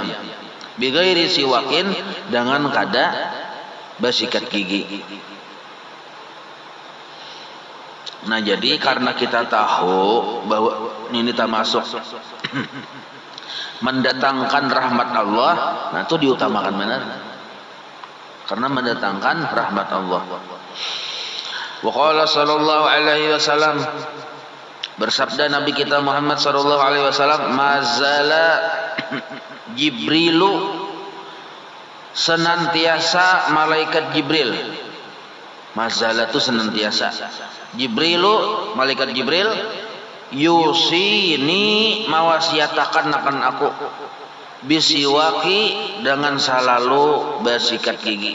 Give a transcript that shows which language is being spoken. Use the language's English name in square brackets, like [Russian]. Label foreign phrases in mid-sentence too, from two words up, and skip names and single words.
[Arabic] بغير سواك, [Banjar] dengan kada bersikat gigi. [Indonesian] Nah jadi karena kita tahu bahwa ini termasuk mendatangkan rahmat Allah, nah itu diutamakan benar, karena mendatangkan rahmat Allah. [Arabic] وقال صلى الله عليه وسلم, [Indonesian] bersabda Nabi kita Muhammad [Arabic] صلى الله عليه وسلم, ما زال جبريل, [Indonesian] senantiasa malaikat Jibril. Mazala itu senantiasa. Jibrilu, malaikat Jibril, yusini, mawasiatakan akan aku, bisiwaki, dengan selalu bersikat gigi.